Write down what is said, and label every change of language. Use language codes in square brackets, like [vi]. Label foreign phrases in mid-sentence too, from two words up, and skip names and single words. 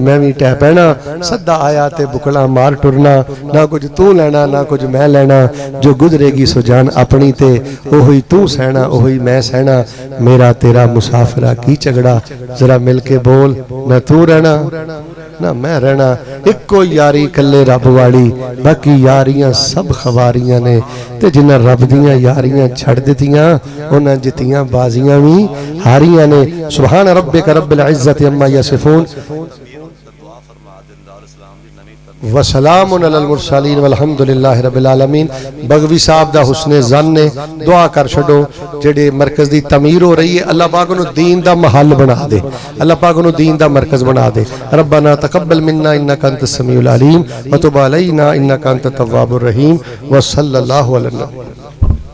[pa] میں وی ڈھہ پینا، صدا آیا تے بکلا مار ٹرنا، نہ کچھ توں لینا نہ کچھ میں لینا، جو گزرے گی سو جان اپنی تے اوہی توں سہنا اوہی میں سہنا، میرا تیرا مسافرا کی جھگڑا، ذرا مل کے بول نہ توں رہنا نہ میں رہنا، اکو یاری کلے رب والی، باقی یاریاں سب خواریاں نے، تے جنہاں رب دیاں یاریاں چھڈ دتیاں اونہاں جتیاں بازیاں وی ہاریاں نے. [ar] سُبْحَانَ رَبِّكَ رَبِّ الْعِزَّةِ عَمَّا يَصِفُونَ وَسَلَامٌ عَلَى الْمُرْسَلِينَ وَالْحَمْدُ لِلَّهِ رَبِّ الْعَالَمِينَ. [pa] بگوی صاحب دا حسنِ ظن نے دعا کر چھڈو، جیہڑے مرکز دی تعمیر ہو رہی ہے اللہ پاک نوں دین دا محل بنا دے، اللہ پاک نوں دین دا مرکز بنا دے. [ar] رَبَّنَا تَقَبَّلْ مِنَّا إِنَّكَ أَنْتَ السَّمِيعُ الْعَلِيمُ وَتُبْ عَلَيْنَا إِنَّكَ أَنْتَ التَّوَّابُ الرَّحِيمُ وَصَلَّى اللَّهُ عَلَيْهِ